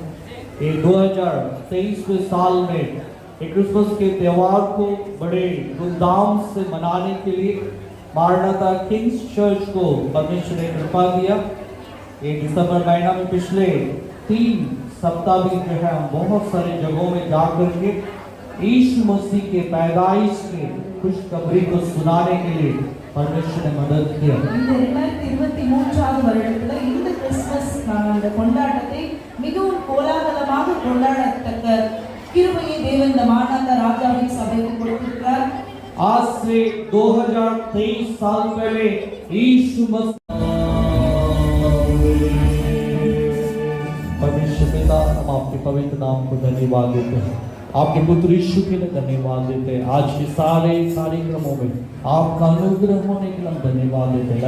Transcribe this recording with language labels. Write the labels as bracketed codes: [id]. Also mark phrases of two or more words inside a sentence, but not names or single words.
[hi] ये 2023 साल में एक क्रिसमस के त्यौहार को बड़े धूमधाम से मनाने के लिए मारनाथा किंग्स चर्च को परमेश्वर ने कृपा दिया। ये दिसंबर महीना में पिछले 3 सप्ताह भी जो है हम बहुत सारे जगहों में जाकर के यीशु मसीह के पैदाइश की खुशखबरी को सुनाने के लिए परमेश्वर ने मदद किया। [ta] இந்த 2023ஆவது வருடத்துல இந்த கிறிஸ்மஸ் அந்த கொண்டாட்டத்தை மிகவும் கோலாகலமாக கொண்டாடத்தக்க கிருபையை தேவன் இந்த மாநாத ராஜாவின் சபைக்கு கொடுத்திருக்கிறார்। [hi] आज से 2023 साल पहले यीशु मसीह परमेश्वर पिता हम आपके पवित्र नाम को धन्यवाद देते हैं, आपके पुत्र यीशु के लिए धन्यवाद देते हैं। आज के सारे कार्यक्रमों में आपका अनुग्रह होने के लिए हम धन्यवाद देते हैं।